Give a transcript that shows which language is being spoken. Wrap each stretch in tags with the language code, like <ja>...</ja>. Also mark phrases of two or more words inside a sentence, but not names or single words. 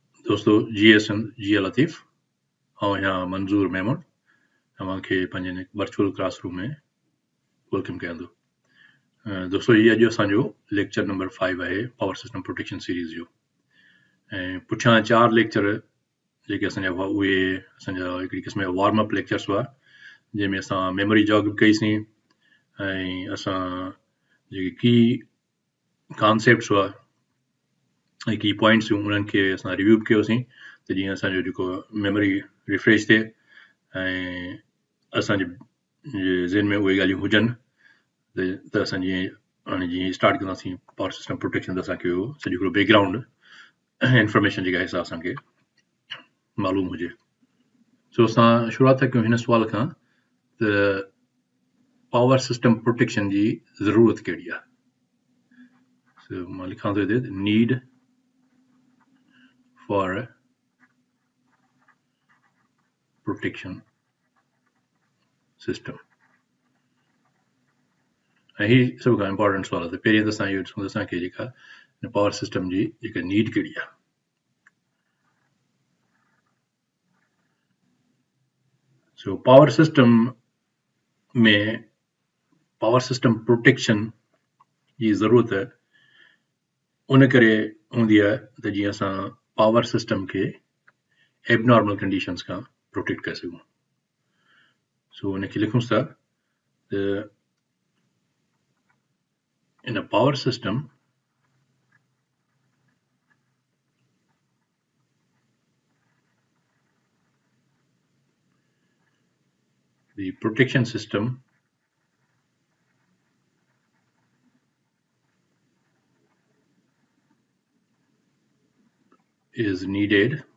<sd>दोस्तों जी लतीफ़ ऐं यहाँ मंज़ूर मेमन तव्हांखे पंहिंजे</sd> <en>virtual classroom</en> <sd>में वेलकम कयां थो। दोस्तों ये अॼु असांजो</sd> <en>lecture number 5</en> <sd>आहे</sd> <en>power system protection series</en> <sd>जो। ऐं पुठियां 4 लेक्चर जेके असांजा हुआ उहे असांजा हिकिड़ी क़िस्म जा</sd> <en>warm up lectures</en> <sd>हुआ जंहिंमें असां</sd> <en>memory jog</en> <sd>कईसीं ऐं असां जेके की कॉन्सेप्ट्स हुआ ऐं की पॉइंट्स हुयूं उन्हनि खे असां रिव्यू कयोसीं त जीअं असांजो जेको</sd> <en>memory refresh</en> <sd>थिए ऐं असांजे ज़हन में उहे ॻाल्हियूं हुजनि त असां जीअं स्टार्ट कंदासीं</sd> <en>power system protection</en> <sd>त असांखे सॼो हिकिड़ो</sd> <en>background information</en> <sd>जेका आहे असांखे मालूम हुजे। सो असां शुरूआत था कयूं हिन सुवाल खां त</sd> <en>power system protection</en> <sd>जी ज़रूरत कहिड़ी आहे। सो मां लिखां थो हिते</sd> <en>need for protection system.</en> <sd>ऐं ही सभ खां इम्पोर्टेंट सुवाल आहे त पहिरीं त असां इहो ॾिसूं त असांखे जेका</sd> <en>power system</en> <sd>जी जेका नीड कहिड़ी आहे। सो</sd> <en>power system</en> <sd>में</sd> <en>power system protection</en> <sd>जी ज़रूरत उन करे हूंदी आहे त जीअं असां</sd> <en>power system</en> <sd>खे</sd> <en>abnormal conditions</en> <sd>खां प्रोटेक्ट करे सघूं। सो उनखे लिखूं था त</sd> <en>in a power system the protection system is needed</en>